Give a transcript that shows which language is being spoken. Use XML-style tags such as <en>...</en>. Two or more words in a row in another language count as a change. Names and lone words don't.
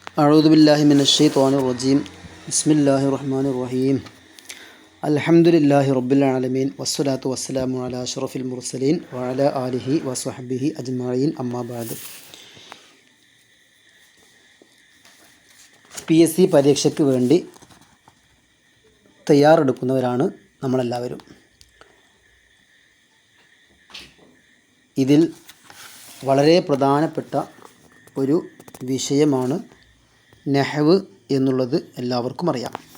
<ar>أعوذ بالله من الشيطان الرجيم بسم الله الرحمن الرحيم الحمد لله رب العالمين والصلاة والسلام على أشرف المرسلين وعلى آله وصحبه أجمعين أما بعد.</ar> <ml>PSC പരീക്ഷയ്ക്ക് വേണ്ടി തയ്യാറെടുക്കുന്നവരാണ് നമ്മളെല്ലാവരും. ഇതിൽ വളരെ പ്രധാനപ്പെട്ട ഒരു വിഷയമാണ് നഹ്വ് എന്നുള്ളത് എല്ലാവർക്കും അറിയാം.</ml>